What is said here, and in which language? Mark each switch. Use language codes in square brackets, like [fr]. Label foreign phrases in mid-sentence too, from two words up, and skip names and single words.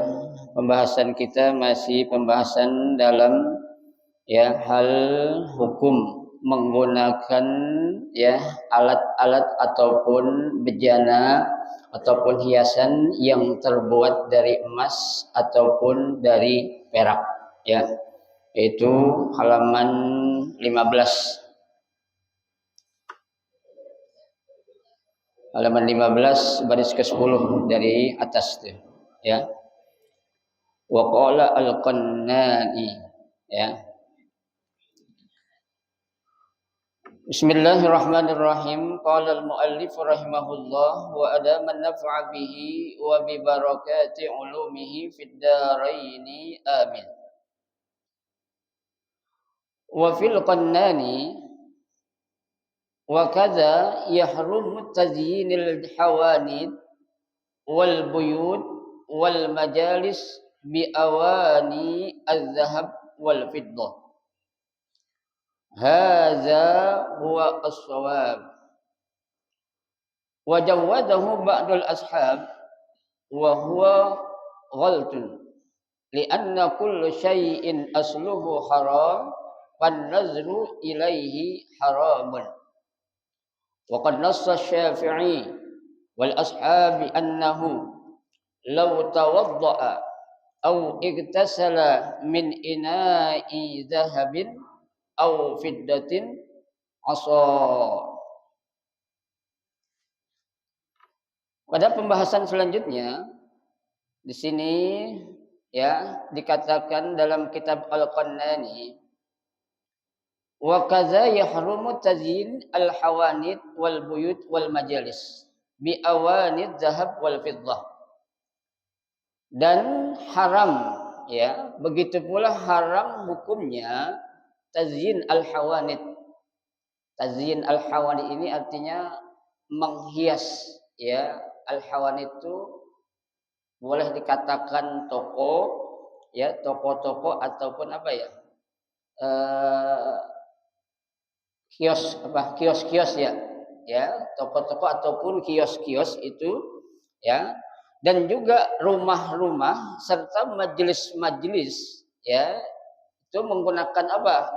[id] Pembahasan kita masih pembahasan dalam hal hukum menggunakan alat-alat ataupun bejana ataupun hiasan yang terbuat dari emas ataupun dari perak, yaitu halaman 15. Halaman 15 baris ke-10 dari atas tuh, [ar] وقال القناني، بسم الله الرحمن الرحيم. قال المؤلف رحمه الله وأدام النفع به وببركة علومه في الدارين آمين. وفي القناني وكذا يحرم تزيين الحوانيت والبيوت والمجالس بأواني الذهب والفضة. هذا هو الصواب. وجوزه بعض الأصحاب وهو غلط لأن كل شيء أصله حرام والنظر إليه حرام. وقد نص الشافعي والأصحاب أنه لو توضأ أو اغتسل من إناء ذهب أو فضة عصى. [id] Pada pembahasan selanjutnya di sini dikatakan dalam kitab Al-Qannani, [ar] وكذا يحرم تزيين الحوانيت والبيوت والمجالس بأواني الذهب والفضة. [id] Dan haram, begitu pula haram hukumnya [ar] تزيين الحوانيت. تزيين الحوانيت [id] ini artinya menghias, al-hawanid itu boleh dikatakan toko, toko-toko ataupun kios-kios, toko-toko ataupun kios-kios itu, dan juga rumah-rumah serta majelis-majelis ya itu menggunakan apa?